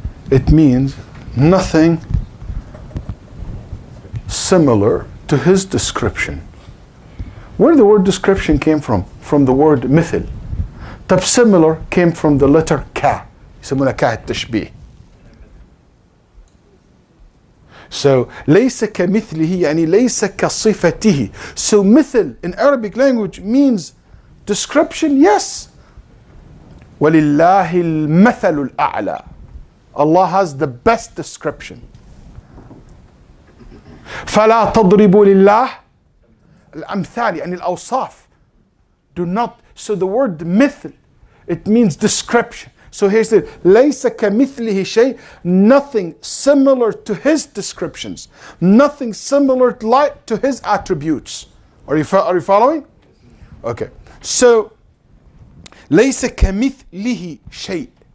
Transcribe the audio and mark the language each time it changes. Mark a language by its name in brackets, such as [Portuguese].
[English] It means nothing similar to his description. Where the word description came from? From the word mithl. طب similar came from the letter ka. [Arabic] يسمونها كا التشبيه. So ليس كمثله يعني ليس كصفته. [English] So مثل in Arabic language means description, yes. [Arabic] ولله المثل الأعلى. [English] Allah has the best description. [Arabic] فلا تضربوا لله الأمثال يعني الأوصاف. [English] Do not. So the word مثل, it means description. So here's it. [Arabic] ليس كمثله شيء. [English] Nothing similar to his descriptions. Nothing similar to his attributes. Are you following? Okay. [Arabic] So ليس كمثله شيء.